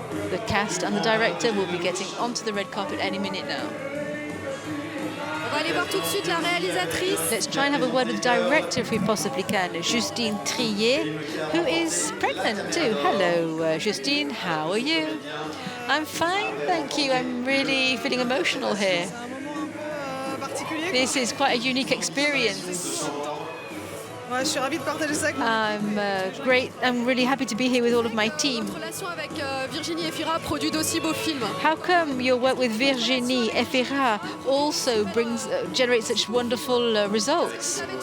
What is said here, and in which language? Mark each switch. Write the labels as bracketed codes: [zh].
[en] The cast and the director will be getting onto the red carpet any minute now. [fr] On va aller voir tout de suite la réalisatrice. [en] Let's try and have a word with the director if we possibly can, Justine Trier, who is pregnant too. Hello, Justine, how are you? I'm fine, thank you. I'm really feeling emotional here. This is quite a unique experience. I'm really happy to be here with all of my team. [fr] Relation avec Virginie Efira produit d'aussi beaux films. [en] How come your work with Virginie Efira also generates such wonderful results?